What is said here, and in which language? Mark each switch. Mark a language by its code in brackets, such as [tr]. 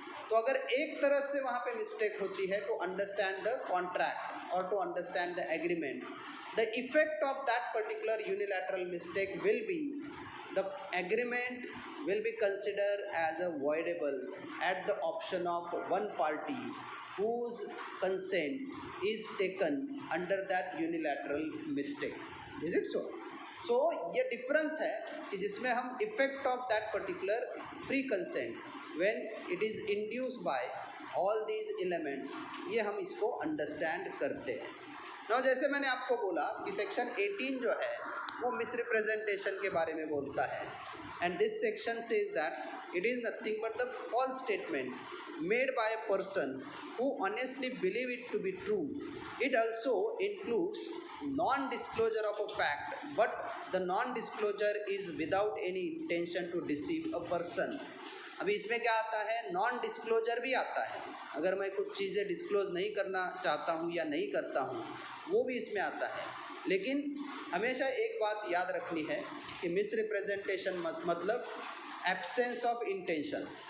[hi] तो अगर एक तरफ से वहाँ पे मिस्टेक होती है, [en] To understand the contract और to understand the agreement, the effect of that particular unilateral mistake will be the agreement will be considered as a voidable at the option of one party whose consent is taken under that unilateral mistake. Is it so? So [hi] ये difference है कि जिसमें हम [en] effect of that particular free consent when it is induced by all these elements, [hi] ये हम इसको understand करते हैं। [en] now [hi] जैसे मैंने आपको बोला कि सेक्शन 18 जो है वो मिसरिप्रेजेंटेशन के बारे में बोलता है, [en] and this section says that it is nothing but the false statement made by a person who honestly believe it to be true. It also includes non-disclosure of a fact, but the non-disclosure is without any intention to deceive a person. [hi] अभी इसमें क्या आता है, non disclosure भी आता है। अगर मैं कुछ चीज़ें डिस्क्लोज नहीं करना चाहता हूँ या नहीं करता हूँ, वो भी इसमें आता है। लेकिन हमेशा एक बात याद रखनी है कि मिसरिप्रेजेंटेशन मतलब एब्सेंस ऑफ इंटेंशन।